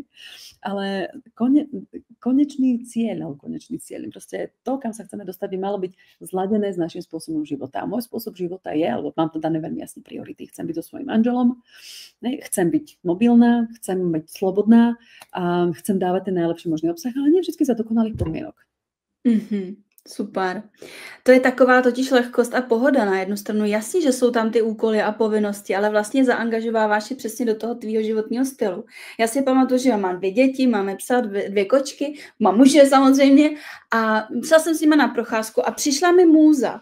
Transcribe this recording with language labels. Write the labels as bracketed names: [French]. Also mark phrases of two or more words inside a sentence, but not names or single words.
[Slovak] Ale konečný cieľ, proste to, kam sa chceme dostať, by malo byť zladené s našim spôsobom života. A môj spôsob života je, alebo mám to dané veľmi jasné priority. Chcem byť so svojím manželom, chcem byť mobilná, chcem byť slobodná a chcem dávať ten najlepší možný obsah, ale nie vždy za dokonalých podmienok. Super. [Czech] To je taková totiž lehkost a pohoda na jednu stranu. Jasně, že jsou tam ty úkoly a povinnosti, ale vlastně zaangažováváš je přesně do toho tvýho životního stylu. Já si pamatuju, že já mám 2 děti, máme psa, 2 kočky, mám muže samozřejmě a šla jsem s nima na procházku a přišla mi můza.